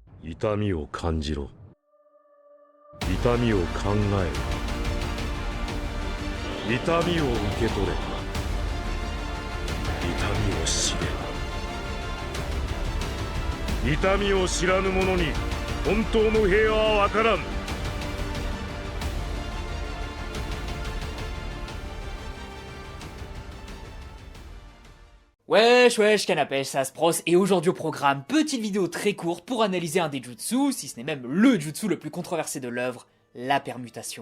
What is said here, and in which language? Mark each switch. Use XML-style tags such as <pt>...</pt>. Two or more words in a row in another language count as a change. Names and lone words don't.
<ja>痛みを感じろ。痛みを考えろ。痛みを受け取れ。痛みを知れ。痛みを知らぬ者に本当の平和は分からん。</ja> <fr>Wesh wesh canapé, ça se pros, et aujourd'hui au programme, petite vidéo très courte pour analyser un des jutsu, si ce n'est même le jutsu le plus controversé de l'œuvre, la permutation.</fr>